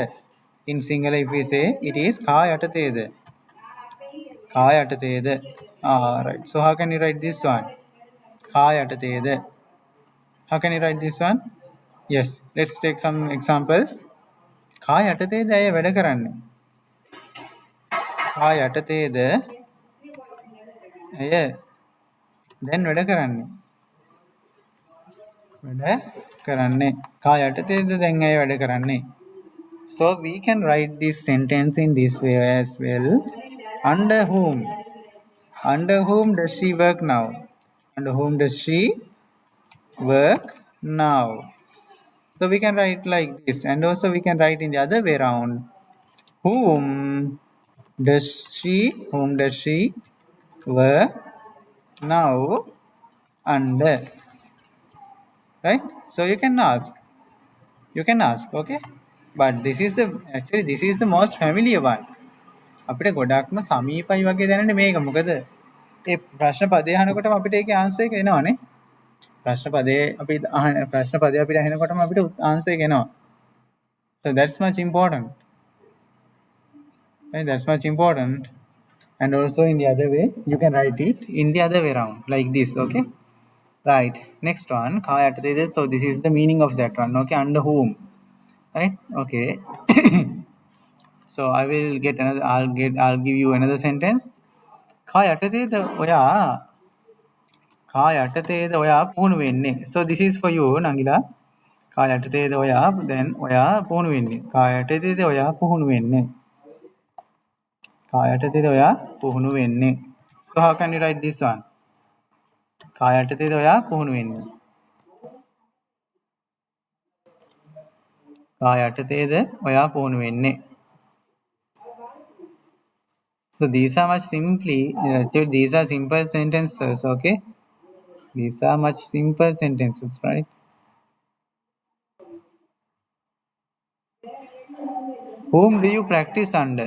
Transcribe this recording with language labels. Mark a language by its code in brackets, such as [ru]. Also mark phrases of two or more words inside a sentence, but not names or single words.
[en] In Sinhala, if we say, it is [si] කා යටතේද. [en] Right. So how can you write this one? [si] කා යටතේද. [en] How can you write this one? Yes. Let's take some examples. [si] කා යටතේද ඇය වැඩ කරන්නේ. කා යටතේද ඇය then වැඩ කරන්නේ. කා යටතේද then ඇය වැඩ කරන්නේ. [en] So we can write this sentence in this way as well. Under whom? Under whom does she work now? Under whom does she work now? So we can write like this, and also we can write in the other way around. Whom does she work now under? Right? So you can ask, okay? But this is the most familiar one. [si] අපිට ගොඩක්ම සමීපයි වගේ දැනෙන්නේ මේක. මොකද ඒ ප්‍රශ්න පදේ අහනකොටම අපිට ඒකේ ආන්සර් එක එනවනේ. ප්‍රශ්න පදේ අපිට අහනකොටම අපිට ආන්සර් එක එනවා. [en] So that's much important. Right? That's much important. And also in the other way, you can write it in the other way around, like this. Okay. Right. Next one. So this is the meaning of that one. Okay. Under whom? Right. Okay. So I will get another. I'll give you another sentence. [si] කා යටතේද ඔයා පුහුණු වෙන්නේ. [en] So this is for you, Nangila. [si] කා යටතේද ඔයා then ඔයා පුහුණු වෙන්නේ. කා යටතේද ඔයා පුහුණු වෙන්නේ. කා යටතේද ඔයා පුහුණු වෙන්නේ. [en] So how can you write this one? [si] කා යටතේද ඔයා පුහුණු වෙන්නේ. කා යටතේද ඔයා පුහුණු වෙන්නේ. [en] So these are simple sentences, okay? These are much simple sentences, right? Whom do you practice under?